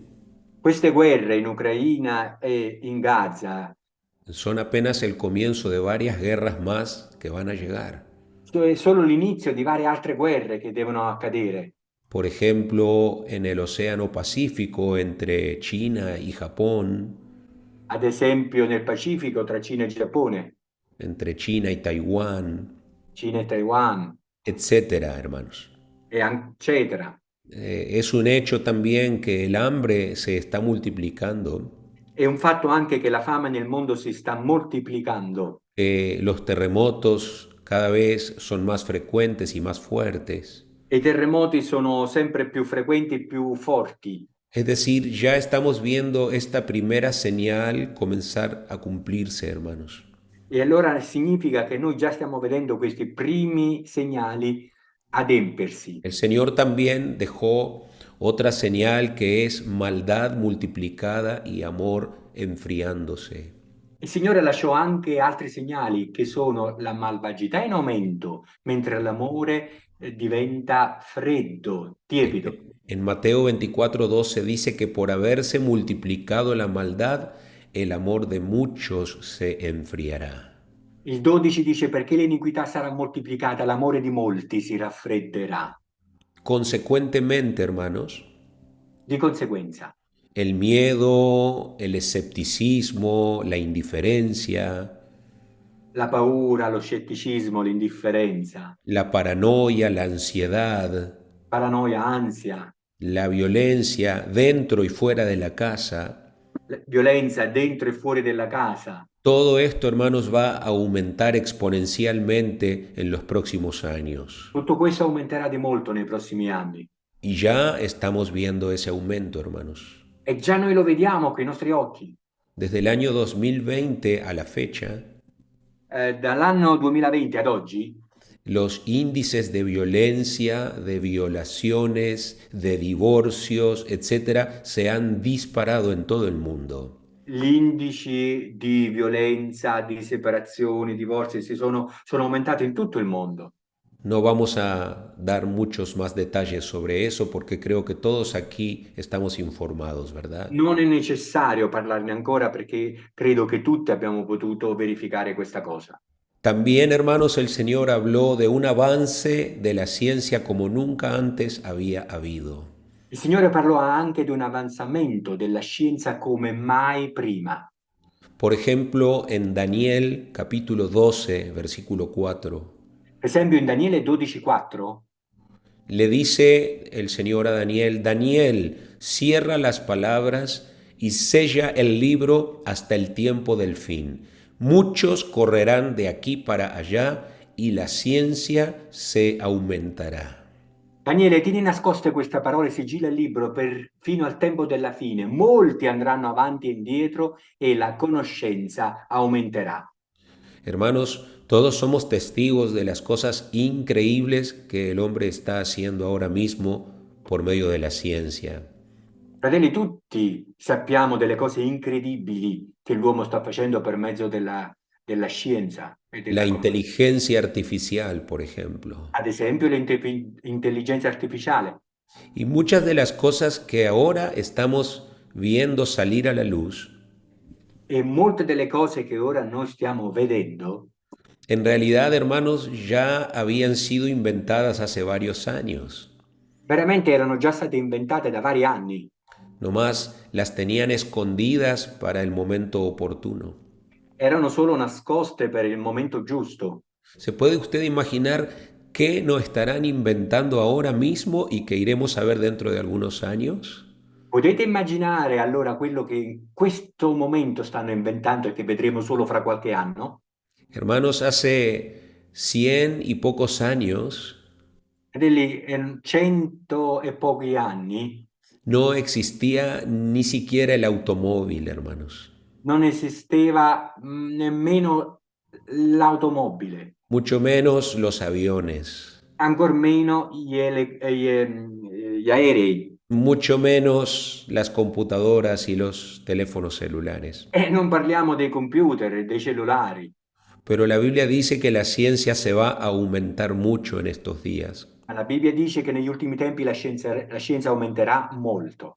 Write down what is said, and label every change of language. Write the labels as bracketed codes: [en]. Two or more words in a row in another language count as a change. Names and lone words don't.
[it] Queste guerre in Ucraina e in Gaza [es] son apenas el comienzo de varias guerras más que van a llegar. [it] è solo l'inizio di varie altre guerre che devono accadere. [es] Por ejemplo, en el Océano Pacífico entre China y Japón, [it] Ad esempio nel Pacifico tra Cina e Giappone, [es] entre China y Taiwán, [it] Cina e Taiwan, [es] etcétera, hermanos. [it] eccetera. [es] Es un hecho también que el hambre se está multiplicando, [it] È un fatto anche che la fame nel mondo si sta moltiplicando, [es] los terremotos cada vez son más frecuentes y más fuertes. [it] e i terremoti sono sempre più frequenti e più forti. [es] Es decir, ya estamos viendo esta primera señal comenzar a cumplirse, hermanos. [it] E allora significa che noi già stiamo vedendo questi primi segnali adempiersi. [es] El Señor también dejó otra señal que es maldad multiplicada y amor enfriándose. [it] Il Signore lasciò anche altri segnali che sono la malvagità in aumento, mentre l'amore diventa freddo, tiepido. [es] En Mateo 24:12 dice que por haberse multiplicado la maldad, el amor de muchos se enfriará. [it] Il 12 dice perché l'iniquità sarà moltiplicata, l'amore di molti si raffredderà. [es] Consecuentemente, hermanos, [it] Di conseguenza, [es] el miedo, el escepticismo, la indiferencia, [it] la paura, lo scetticismo, l'indifferenza, [es] la paranoia, la ansiedad, [it] paranoia, ansia, [es] la violencia dentro y fuera de la casa, [it] violenza dentro e fuori della casa. [es] todo esto, hermanos, va a aumentar exponencialmente en los próximos años. [it] Tutto questo aumenterà di molto nei prossimi anni. [es] Y ya estamos viendo ese aumento, hermanos. [it] E già noi lo vediamo con i nostri occhi. [es] Desde el año 2020 a la fecha, [it] Dall'anno 2020 ad oggi, [es] los índices de violencia, de violaciones, de divorcios, etcétera, se han disparado en todo el mundo. [it] gli indici di violenza, di separazioni, divorzi sono aumentati in tutto il mondo. [es] No vamos a dar muchos más detalles sobre eso porque creo que todos aquí estamos informados, ¿verdad? [it] Non è necessario parlarne ancora perché credo che tutti abbiamo potuto verificare questa cosa. [es] También, hermanos, el Señor habló de un avance de la ciencia como nunca antes había habido. [it] Il Signore parlò anche di un avanzamento della scienza come mai prima. [es] Por ejemplo, en Daniel capítulo 12, versículo 4, [it] Per esempio in Daniele 12,4 [es] le dice el Señor a Daniel, Daniel, cierra las palabras y sella el libro hasta el tiempo del fin. Muchos correrán de aquí para allá y la ciencia se aumentará. [it] Daniele, tieni nascoste queste parole, sigilla il libro fino al tempo della fine. Molti andranno avanti e indietro e la conoscenza aumenterà. [es] Hermanos, todos somos testigos de las cosas increíbles que el hombre está haciendo ahora mismo por medio de la ciencia. [it] Fratelli, tutti sappiamo delle cose incredibili che l'uomo sta facendo per mezzo della scienza e [es] La [it] della conoscenza. [es] inteligencia artificial, por ejemplo. [it] Ad esempio l'intelligenza artificiale. [es] Y muchas de las cosas que ahora estamos viendo salir a la luz, [it] E molte delle cose che ora noi stiamo vedendo, [es] en realidad, hermanos, ya habían sido inventadas hace varios años. [it] veramente erano già state inventate da vari anni, [es] Nomás las tenían escondidas para el momento oportuno. [it] erano solo nascoste per il momento giusto. [es] ¿Se puede usted imaginar qué nos estarán inventando ahora mismo y que iremos a ver dentro de algunos años? [it] Potete immaginare allora quello che in questo momento stanno inventando e che vedremo solo fra qualche anno? [es] Hermanos, hace 100 y pocos años [it] Fratelli, in 100 e pochi anni [es] no existía ni siquiera el automóvil, hermanos. [it] non esisteva nemmeno l'automobile, [es] Mucho menos los aviones, ancor meno gli aerei, mucho menos las computadoras y los teléfonos celulares. [it] e non parliamo dei computer e dei cellulari. [es] Pero la Biblia dice que la ciencia se va a aumentar mucho en estos días. [it] Ma la Bibbia dice che negli ultimi tempi la scienza aumenterà molto.